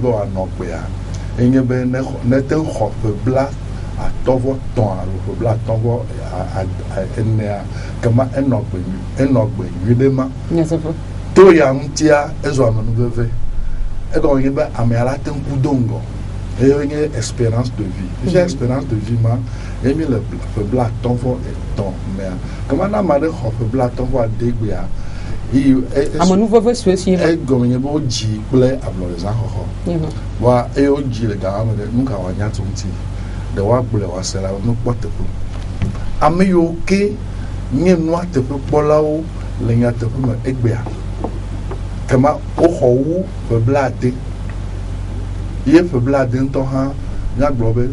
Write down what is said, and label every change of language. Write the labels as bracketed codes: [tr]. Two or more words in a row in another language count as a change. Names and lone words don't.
[ee] be wòanɔ gbea enye be ne te xɔ ƒe blaatɔ̃-vɔ-tɔ̃ alo ƒe blaatɔ̃-vɔ-enea kema enɔ gbe nyui ɖe ma to ya ŋutia ezɔ amenuveve egɔme nye be amea la te ŋku do ŋgɔ eye nye [fr] espérance de vie [ee] sia [fr] espérance de vie [ee] ma ye mi le ƒe blaatɔ̃-vɔ-etɔ̃ mea kema ne ame aɖe xɔ ƒe blaatɔ̃-vɔ-ade gbea amenuveve sue si egɔme nye be wodzi kple ablɔɖezãxɔxɔ vɔa eye wodzi le gama me ɖe nu ka wòanya tso ŋuti ɖe woagblɔe wòase la nukpɔ teƒe ame yiwo ke nye nua teƒe kpɔlawo le nyateƒe me egbea kema woxɔ wu ƒe blaade ye ƒe blaade ŋutɔ hã míagblɔ be